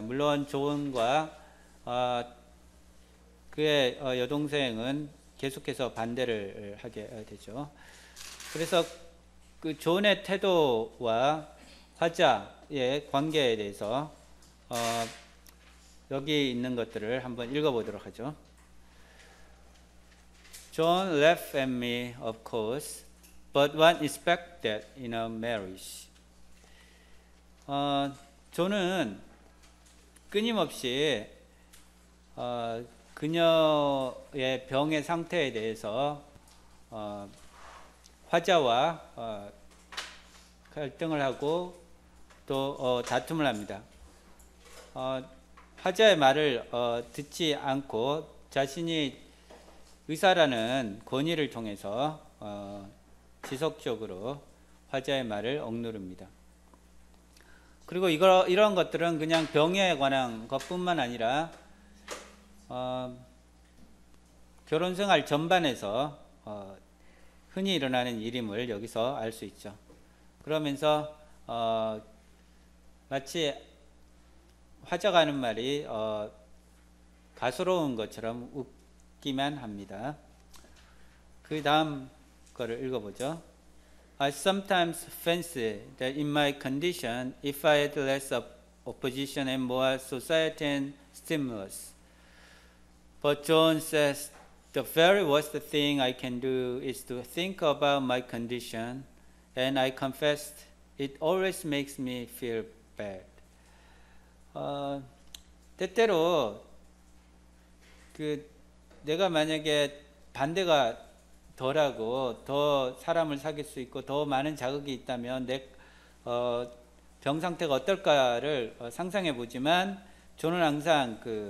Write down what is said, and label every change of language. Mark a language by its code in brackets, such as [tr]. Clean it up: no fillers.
[ko] 물론 존과 그의 여동생은 계속해서 반대를 하게 되죠. 그래서 그 존의 태도와 화자의 관계에 대해서 여기 있는 것들을 한번 읽어보도록 하죠. [en] John laughed at me, of course, but one expects that in a marriage. [ko] 존은 끊임없이 그녀의 병의 상태에 대해서 화자와 갈등을 하고 또 다툼을 합니다. 화자의 말을 듣지 않고 자신이 의사라는 권위를 통해서 지속적으로 화자의 말을 억누릅니다. 그리고 이런 것들은 그냥 병에 관한 것뿐만 아니라 결혼생활 전반에서 흔히 일어나는 일임을 여기서 알 수 있죠. 그러면서 마치 화자가 하는 말이 가소로운 것처럼 웃기만 합니다. 그 다음 거를 읽어보죠. [en] I sometimes fancy that in my condition, if I had less opposition and more society and stimulus. But John says the very worst thing I can do is to think about my condition, and I confess it always makes me feel bad. [ko] 때때로 내가 만약에 반대가 덜하고 더 사람을 사귈 수 있고 더 많은 자극이 있다면 내 병 상태가 어떨까를 상상해 보지만, 저는 항상